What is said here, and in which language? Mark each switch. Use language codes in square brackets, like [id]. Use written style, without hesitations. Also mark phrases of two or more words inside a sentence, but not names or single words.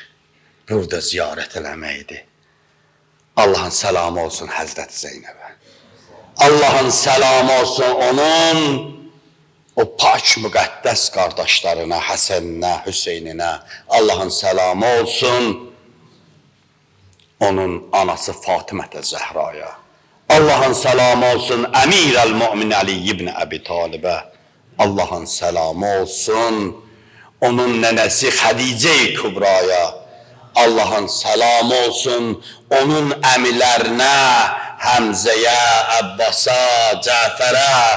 [az] Burada ziyarət eləməkdir. Allahın səlamı olsun Həzrət Zeynəbə. Allahın səlamı olsun onun o pak müqəddəs qardaşlarına, Həsəninə, Hüseyninə. Allahın səlamı olsun onun anası Fatimə Zəhraya. [tr] Allah'ın selamı olsun Emir-el Mu'min Ali ibn Abi Talib'e. Allah'ın selamı olsun onun nenesi Hadice-i Kübra'ya. [az] Allah'ın selamı olsun onun əmilərinə, Həmzəyə, Əbbasa, Cəfərə.